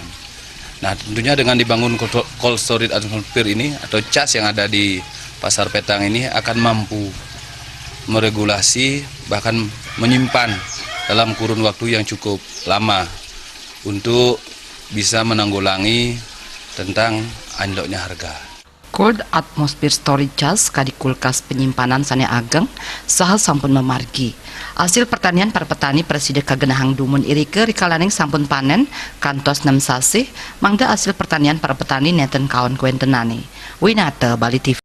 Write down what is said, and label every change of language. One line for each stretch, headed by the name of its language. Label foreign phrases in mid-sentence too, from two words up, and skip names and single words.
Indonesian: Nah, tentunya dengan dibangun
English: Cold Storage Atmosphere
Indonesian: ini atau CAS yang ada di Pasar Petang ini akan mampu meregulasi bahkan menyimpan dalam kurun waktu yang cukup lama untuk bisa menanggulangi tentang anjloknya harga.
English: Cold Atmosphere Storage
Balinese: CAS kadi kulkas penyimpanan sane ageng saha sampun memargi.
Indonesian: Hasil pertanian para petani
Balinese: Presida kagenahang dumun irike rikalaning sampun panen kantos 6 sasih mangda
Indonesian: hasil pertanian para petani
Balinese: neten kawan kuentenane. Winata Bali TV.